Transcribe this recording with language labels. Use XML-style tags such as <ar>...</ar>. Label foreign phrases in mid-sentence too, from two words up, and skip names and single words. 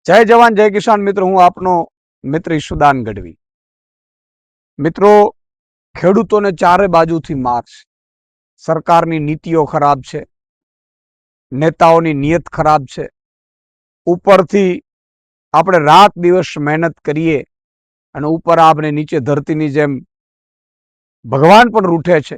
<hi>जय जवान जय किसान।</hi> <gu>મિત્ર હું આપનો મિત્ર ઈશુદાન ગઢવી। મિત્રો, ખેડૂતોને ચારે બાજુથી માર છે। સરકારની નીતિઓ ખરાબ છે, નેતાઓની નિયત ખરાબ છે, ઉપરથી આપણે રાત દિવસ મહેનત કરીએ અને ઉપર આપણે નીચે ધરતીની જેમ ભગવાન પણ રૂઠે છે।</gu>